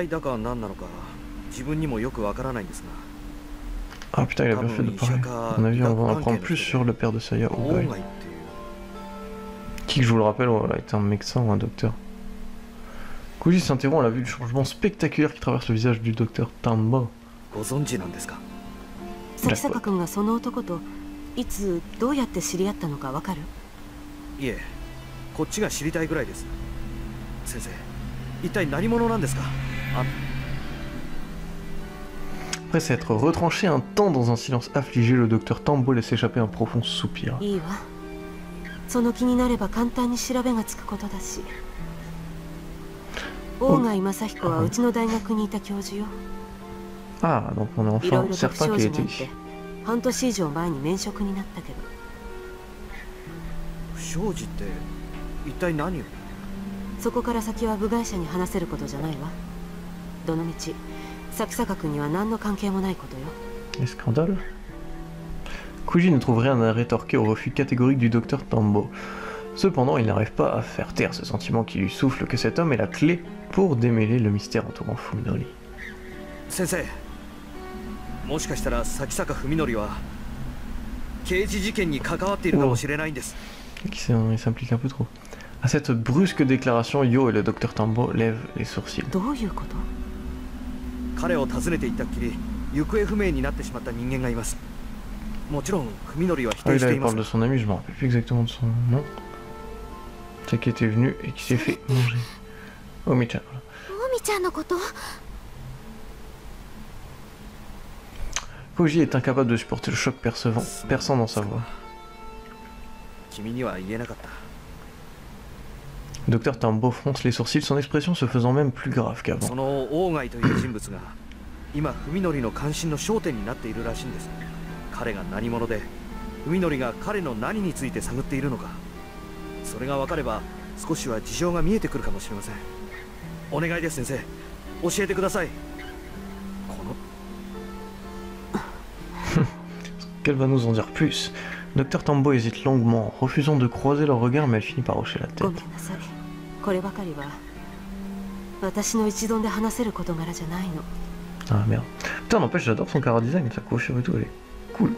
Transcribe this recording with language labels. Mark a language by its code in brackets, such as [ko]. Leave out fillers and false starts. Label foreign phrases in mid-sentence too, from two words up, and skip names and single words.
[fr] Ah putain, il a bien fait de parler. À mon avis, on va en apprendre plus sur le père de Saya, Ogai. Qui, je vous le rappelle, est un médecin ou un docteur. Koji s'interrompt à la vue du changement spectaculaire qui traverse le visage du docteur Tambo. [ja] ご存知なんですか？崎坂君がその男といつどうやって知り合ったのかわかる？いえ、こっちが知りたいぐらいです。先生、一体何者なんですか？ [fr] Après s'être retranché un temps dans un silence affligé, le docteur Tambo laisse échapper un profond soupir. [ja] いいわ。その気になれば簡単に調べがつくことだし。大貝正彦はうちの大学にいた教授よ。 [fr] Ah, donc on est [ja] いろ [fr] enfin [ja] いろと不 [fr] certain [ja] 祥 [fr] qu'il [ja] 事 [fr] était [ja] があっ [fr] ici. [ja] て半年以上前に免職になったけど。不祥事って一体何を？そこから先は部外者に話せることじゃないわ。どのみち崎坂君には何の関係もないことよ。 [fr] Les scandales. Koji ne trouve rien à rétorquer au refus catégorique du docteur Tambo. Cependant, il n'arrive pas à faire taire ce sentiment qui lui souffle que cet homme est la clé pour démêler le mystère entourant Fuminori. [ja] 先生、もしかしたら崎坂文則は刑事事件に関わっているかもしれないんです。 [fr] Il s'implique un peu trop. À cette brusque déclaration, Yo et le docteur Tambo lèvent les sourcils. [ja] どういうこと？彼を訪ねていったっきり行方不明になってしまった人間がいます。もちろん文則は否 [fr] Ah [ja] 定 [fr] oui, [ja] し [fr] là, [ja] てい [fr] il [ja] ます [fr] parle de son ami, je me rappelle plus exactement de son nom. C'est qui était venu et qui s'est fait manger. Omi-chan, voilà. [ja] おみちゃんのこと？ [fr] Koji est incapable de supporter le choc perçant dans sa voix. [ja] 君には言えなかった。 [fr] Le docteur Tambo fronce les sourcils, son expression se faisant même plus grave qu'avant. [ja] その大貝という人物が今文則の関心の焦点になっているらしいんです。彼が何者で文則が彼の何について探っているのか、それが分かれば少しは事情が見えてくるかもしれません。お願いです先生、教えてください。この [fr] Qu'elle va nous en dire plus? Docteur Tambo hésite longuement, refusant de croiser leur regard, mais elle finit par hocher la [ja] ご [fr] tête. [ja] めんなさい。こればかりは私の一存で話せる事柄じゃないの。 [fr] Ah merde. Putain, n'empêche, j'adore son [en] cara design, [fr] sa coiffure et tout, elle est cool.